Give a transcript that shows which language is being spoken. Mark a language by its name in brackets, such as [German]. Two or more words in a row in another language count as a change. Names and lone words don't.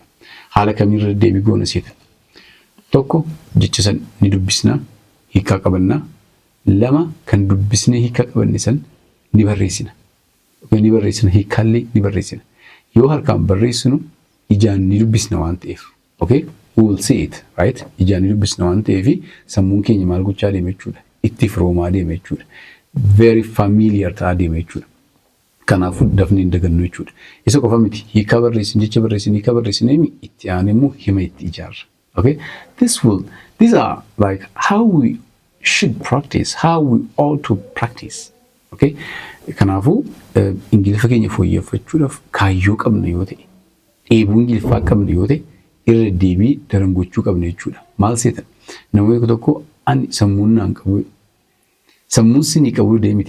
[Oromo] Haala kamiin irra deddeebi'uu goona seetan? Tokko jecha san ni dubbisna hiikaa qabannaa. 2 kan dubbisnee hiikaa qabanne san ni barreessina. Ni barreessina hiikaallee ni barreessina. Yoo harkaan barreessinu ijaan ni dubbisna waan ta'eef. [English] Okay? We will see it, right? [Oromo] Ijaan ni dubbisna waan ta'eef sammuun keenya maal gochaa deema jechuudha. Itti firoomaa deema jechuudha. [English] Very familiar [Oromo] ta'aa deema jechuudha. Kanaafuu dafnee hin dagannu jechuudha. Isa qofa miti hiikaa barreessin jecha barreessin hiikaa barreessinee itti aanee immoo hima itti ijaarra. Okay? [English] These are like how we should practice, how we ought to practice. Okay? [Oromo] Kanaafuu Ingiliffa keenya fooyyeffachuudhaaf kaayyoo qabna yoo ta'e, dheebuu Ingiliffaa qabna yoo ta'e, irra deebii daran gochuu qabna jechuudha. Maal seetan? Namni tokko ani sammuun naan qabu, sammuun sinii qabu deemiti.